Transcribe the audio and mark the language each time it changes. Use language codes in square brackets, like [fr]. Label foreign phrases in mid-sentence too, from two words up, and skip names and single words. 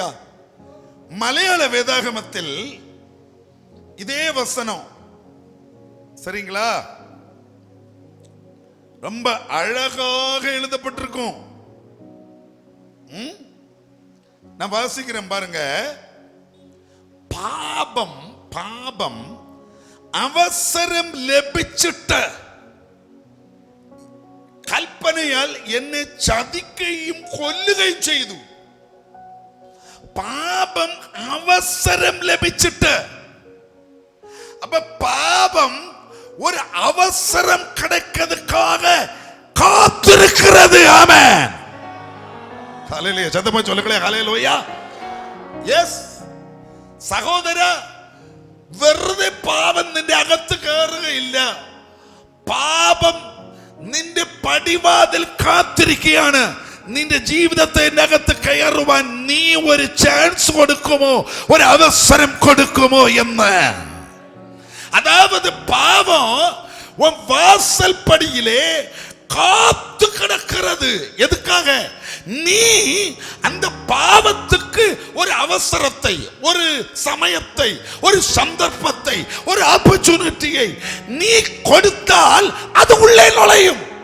[ta] மலையாள வேதாகமத்தில் இதே வசனம், சரிங்களா, ரொம்ப அழகாக எழுதப்பட்டிருக்கும். நான் வாசிக்கிறேன் பாருங்க. [ml] പാപം പാപം അവസരം ലഭിച്ചിട്ട കൽപ്പനയാൽ എന്നെ ചതിക്കുകയും കൊല്ലുകയും ചെയ്തു. പാപം അവസരം ലഭിച്ചിട്ട്. അപ്പൊ പാപം ഒരു അവസരം [ta] கிடைக்கிறதுக்காக உனக்காக காத்திருக்கிறது. ஆமென். ஹல்லேலூயா. சத்தமா சொல்லுங்களே ஹல்லேலூயா. [ml] യെസ് സഹോദര, വെറുതെ പാപം നിന്റെ അകത്ത് കയറുകയില്ല. പാപം നിന്റെ പടിവാതിൽ കാത്തിരിക്കുകയാണ്. നിന്റെ ജീവിതത്തെ അകത്ത് കയറുവാൻ നീ ഒരു ചാൻസ് കൊടുക്കുമോ, ഒരു അവസരം കൊടുക്കുമോ എന്ന്. അതായത് പാപം വാസൽ പടിയിലെ [ta] காத்து கிடக்கிறது. எதுக்காக? நீ அந்த பாவத்துக்கு ஒரு அவசரத்தை, ஒரு சமயத்தை, ஒரு சந்தர்ப்பத்தை, ஒரு ஆப்பர்ச்சுனிட்டியை நீ கொடுத்தால் அது உள்ளே நுழையும்.